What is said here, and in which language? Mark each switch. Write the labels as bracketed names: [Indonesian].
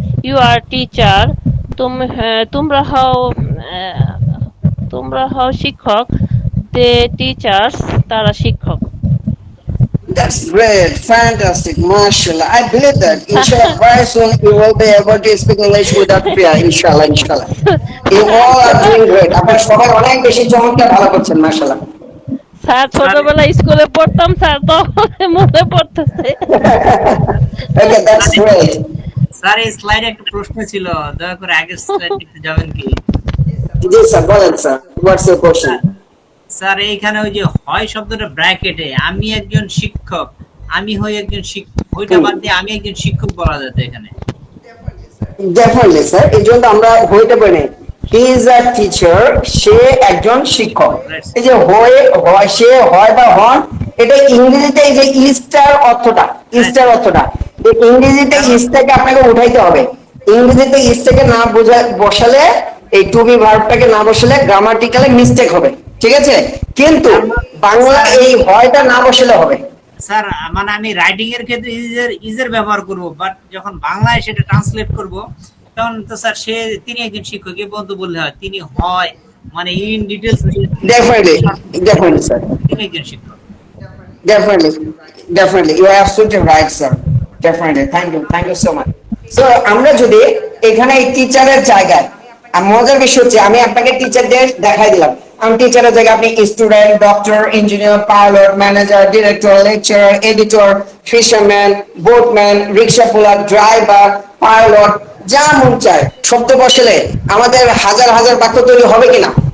[English] you are teacher, [Bangla] তোমরা হও আহ, তোমরা হও শিক্ষক। [English] they teachers, [Bangla] তারা শিক্ষক। [English] That's great, fantastic, mashallah. I believe that inshallah very soon you will be able to speak English without fear. Inshallah, inshallah. You all are doing great. [Bangla] আপনারা সবাই অনেক বেশি চমৎকার ভালো করছেন, মাশাআল্লাহ। স্যার স্যার ছোটবেলায় স্কুলে পড়তাম স্যার, তো মনে পড়তেছে। [English] Okay, that's great. [Bangla] স্যার এই স্লাইডে একটা প্রশ্ন ছিল, দয়া করে আগের স্লাইড একটু যাবেন কি? জি স্যার, বলেন sir. [English] What's your question? [Bangla] Sir sir, এইখানে ওই যে হয় শব্দটা ব্র্যাকেটে, আমি একজন শিক্ষক, আমি হই একজন শিক্ষক, ওইটা বাদ দিয়ে আমি একজন শিক্ষক বলা যেত এখানে। Definitely স্যার, এই জন্য আমরা হইতে পারি। [English] He is a teacher, [Bangla] সে একজন শিক্ষক। এই যে সে হয় বা হন, এটা ইংরেজিতে এই যে ইস্টার অর্থটা, ইস্টার অর্থটা, এই ইংরেজিতে ইস থেকে আপনাকে উঠাইতে হবে। ইংরেজিতে ইস থেকে না বসালে, এই টু বি ভার্বটাকে না বসালে গ্রামাটিক্যালি মিস্টেক হবে, ঠিক আছে? কিন্তু বাংলা এই হয়টা না বসালে হবে। স্যার মানে আমি রাইটিং এর ক্ষেত্রে ইজের ব্যবহার করব, বাট যখন বাংলায় সেটা ট্রান্সলেট করব তখন তো স্যার তিনি একজন শিক্ষক এ বন্ধু বললে হয়, তিনি হয় মানে in details [English] Definitely, definitely sir. [Bangla] তিনি একজন শিক্ষক। [English] Definitely, definitely. You are absolutely right, sir. Definitely. Thank you so much. [Bangla] So, আমরা যদি এখানে এই টিচারের জায়গায়, মজার বিষয় হচ্ছে আমি আপনাকে টিচারদের দেখাই দিলাম। আমি টিচারের জায়গায় আপনি student, doctor, engineer, pilot, manager, director, lecturer, editor, fisherman, boatman, রিক্সাওয়ালা, ড্রাইভার, পাইলট, যা মন চায় শব্দ বসালে আমাদের হাজার হাজার বাক্য তৈরি হবে কিনা?